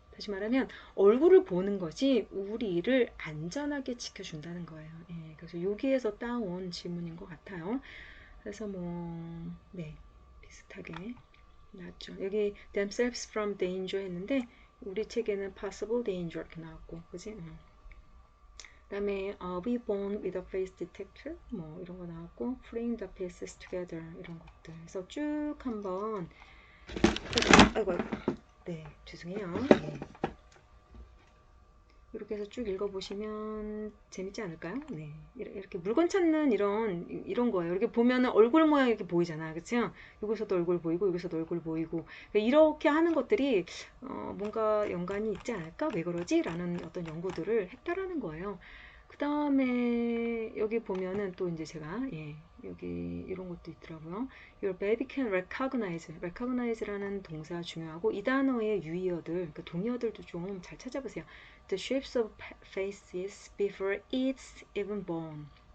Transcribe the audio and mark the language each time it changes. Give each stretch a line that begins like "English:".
Korean: 다시 말하면 얼굴을 보는 것이 우리를 안전하게 지켜준다는 거예요. 예. 그래서 여기에서 따온 질문인 것 같아요. 그래서 뭐, 네. 비슷하게 나왔죠. 여기
English: themselves from danger
Korean: 했는데 우리 책에는
English: possible danger
Korean: 이렇게 나왔고, 그지? 그다음에
English: we born with a face detector
Korean: 뭐 이런 거 나왔고
English: putting the pieces together
Korean: 이런 것들. 그래서 쭉 한번 아이고 네 죄송해요. 네. 이렇게 해서 쭉 읽어보시면 재밌지 않을까요? 네. 이렇게 물건 찾는 이런 거예요. 이렇게 보면은 얼굴 모양이 이렇게 보이잖아. 그쵸? 여기서도 얼굴 보이고, 여기서도 얼굴 보이고. 이렇게 하는 것들이, 뭔가 연관이 있지 않을까? 왜 그러지? 라는 어떤 연구들을 했다라는 거예요. 그 다음에 여기 보면은 또 이제 제가, 예, 여기 이런 것도 있더라고요.
English: Your baby can recognize.
Korean: recognize라는 동사 중요하고, 이 단어의 유의어들, 그러니까 동의어들도 좀 잘 찾아보세요.
English: The shapes of faces before it's even born.